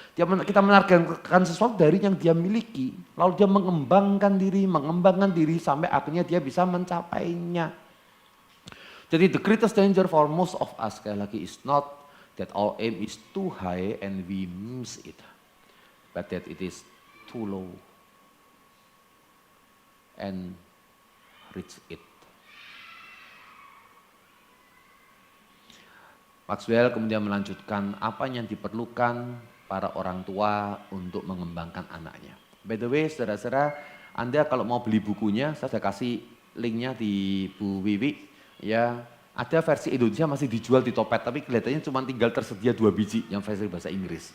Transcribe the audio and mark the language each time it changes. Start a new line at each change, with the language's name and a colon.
Indonesian: Kita menargetkan sesuatu dari yang dia miliki, lalu dia mengembangkan diri sampai akhirnya dia bisa mencapainya.
English: Jadi the greatest danger for most of us
Indonesian: sekali lagi
English: is not that our aim is too high and we miss it, but that it is too low and reach it.
Indonesian: Maxwell kemudian melanjutkan apa yang diperlukan para orang tua untuk mengembangkan anaknya. By the way, saudara-saudara, Anda kalau mau beli bukunya, saya sudah kasih linknya di Bu Wiwi. Ya, ada versi Indonesia masih dijual di Topet, tapi kelihatannya cuma tinggal tersedia 2 biji yang versi bahasa Inggris.